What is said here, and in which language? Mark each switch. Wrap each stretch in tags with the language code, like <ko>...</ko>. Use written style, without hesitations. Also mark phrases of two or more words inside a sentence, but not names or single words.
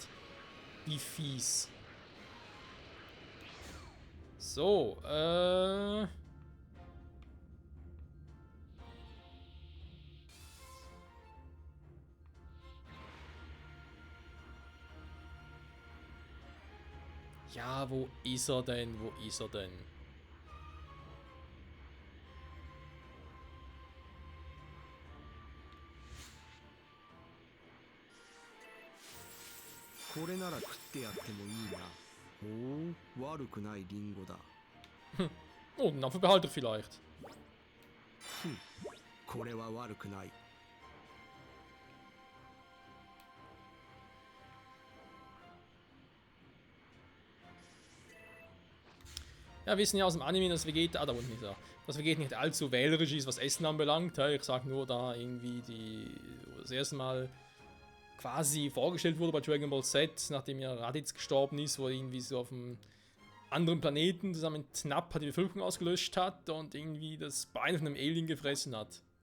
<de>Wie fies. So, ja, wo ist er denn? Wo ist er denn?</de> <ja>これなら食ってやってもいいな。おお、悪くないリンゴだ。</ja> <de>Oh, den Apfelbehalter vielleicht.</de> <ja>これは悪くない。</ja> <de>Ja, wir wissen ja aus dem Anime, dass Vegeta, da unten ist er, dass Vegeta nicht allzu wählerisch ist, was Essen anbelangt. Ich sag nur da irgendwie die das erste Mal quasi vorgestellt wurde bei Dragon Ball Z, nachdem ja Raditz gestorben ist, wo er irgendwie so auf einem anderen Planeten zusammen mit Knapp die Bevölkerung ausgelöscht hat und irgendwie das Bein von einem Alien gefressen hat.</de>